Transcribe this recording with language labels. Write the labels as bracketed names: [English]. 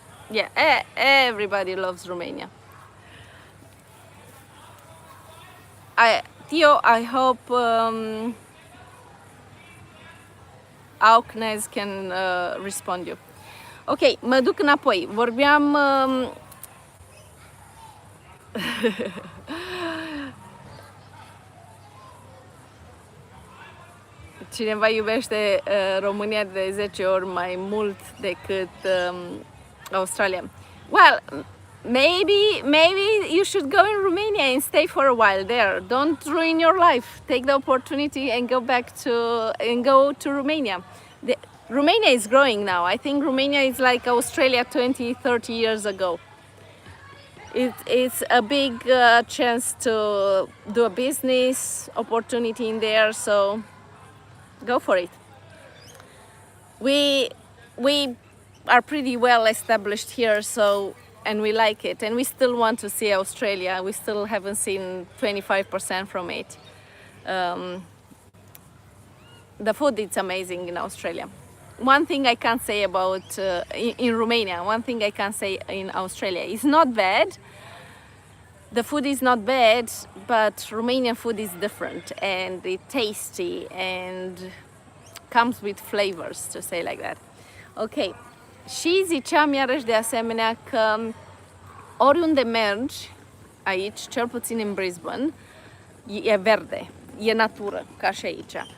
[English] Yeah, everybody loves Romania. Theo, I hope Auchnez can respond you. [Romanian] Ok, mă duc înapoi. Vorbeam Cineva iubește România de 10 ori mai mult decât Australia. [English] Well, maybe you should go in Romania and stay for a while there. Don't ruin your life. Take the opportunity and go to Romania. Romania is growing now. I think Romania is like Australia 20, 30 years ago. It's a big chance to do a business opportunity in there, so go for it. We are pretty well established here, so and we like it, and we still want to see Australia. We still haven't seen 25% from it. The food is amazing in Australia. One thing I can't say about in Romania, one thing I can't say in Australia, it's not bad. The food is not bad, but Romanian food is different and it's tasty and comes with flavors, to say like that. Ok. [Romanian] Și ziceam iarăși de asemenea că oriunde mergi aici, cel puțin în Brisbane, e verde, e natură, ca și aici.